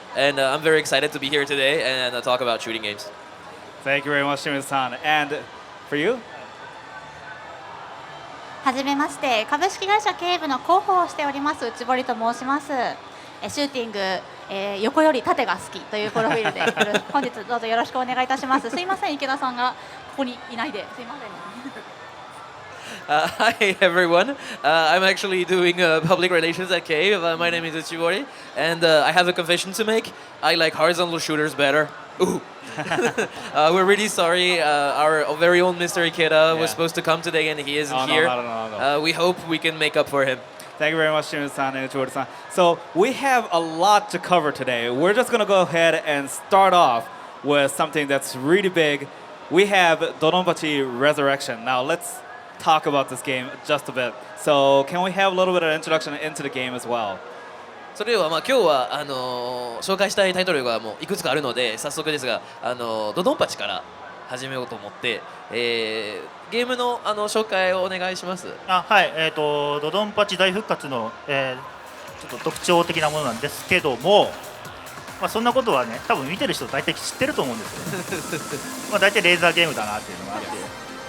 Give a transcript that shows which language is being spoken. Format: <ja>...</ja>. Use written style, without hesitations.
<en>And I'm very excited to be here today and talk about shooting games. Thank you very much, Shimizu-san. And for you?</en> <ja>はじめまして、株式会社ケーブの広報をしております内堀と申します。シューティング、横より縦が好きというプロフィールで本日どうぞよろしくお願いいたします。すいません、池田さんがここにいないですいません。</ja> <en>Hi everyone. I'm actually doing public relations at Cave. My name is Uchibori, and I have a confession to make. I like horizontal shooters better. Ooh. We're really sorry. Our very own Mr. Ikeda was supposed to come today, and he isn't here. No. We hope we can make up for him. Thank you very much, Shimizu-san and Uchibori-san. So we have a lot to cover today. We're just going to go ahead and start off with something that's really big. We have DoDonPachi Resurrection. Now let's talk about this game just a bit. So can we have a little bit of introduction into the game as well?</en> <ja>それでは今日は紹介したいタイトルがもういくつかあるので早速ですがドドンパチから始めようと思って、ゲームの紹介をお願いします。はい、ドドンパチ大復活の、ちょっと特徴的なものなんですけども、そんなことはね多分見てる人大体知ってると思うんですよ。大体レーザーゲームだなっていうのがあって。</ja>